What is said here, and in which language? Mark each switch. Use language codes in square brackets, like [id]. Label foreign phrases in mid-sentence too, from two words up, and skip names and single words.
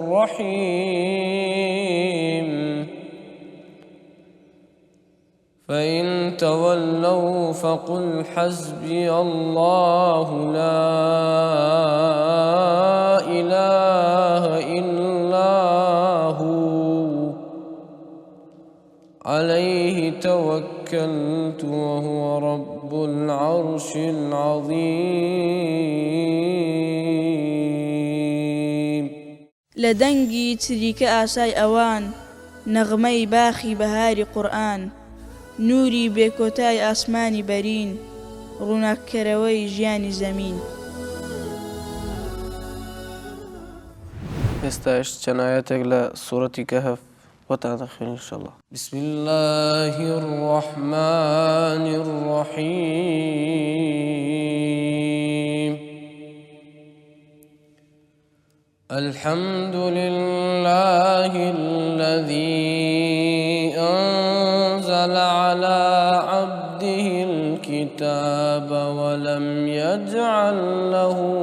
[ar] رحيم فإن تولوا فقل حسبي الله لا إله إلا هو عليه توكلت وهو رب ذو العرش العظيم [ckb] لدنگی چریکە ئاسای ئەوان نەغمەی باخی بەهاری قورئان نوری بێکۆتای ئاسمانی بەرین ڕووناککەرەوەی ژیانی زەمین ئێستاش چەند ئایەتێک لە سوورەتی کەهف بۆتان دەخوێن ئینشاءالله. [ar] بسم الله الرحمن الرحيم الحمد لله الذي أنزل على عبده الكتاب ولم يجعل له